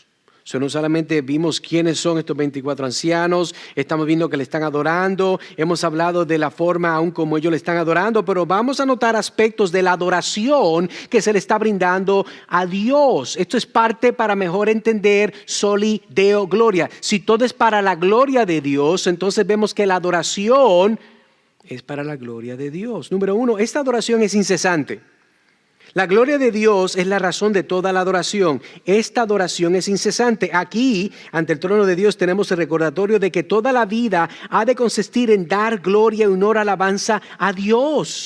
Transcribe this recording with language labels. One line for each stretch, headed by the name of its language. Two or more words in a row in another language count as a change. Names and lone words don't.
Spanish: No solamente vimos quiénes son estos 24 ancianos, estamos viendo que le están adorando, hemos hablado de la forma aún como ellos le están adorando, pero vamos a notar aspectos de la adoración que se le está brindando a Dios. Esto es parte para mejor entender
Latin: soli deo gloria.
Spanish: Si todo es para la gloria de Dios, entonces vemos que la adoración es para la gloria de Dios. Número 1, esta adoración es incesante. La gloria de Dios es la razón de toda la adoración. Esta adoración es incesante. Aquí, ante el trono de Dios, tenemos el recordatorio de que toda la vida ha de consistir en dar gloria, honor, alabanza a Dios.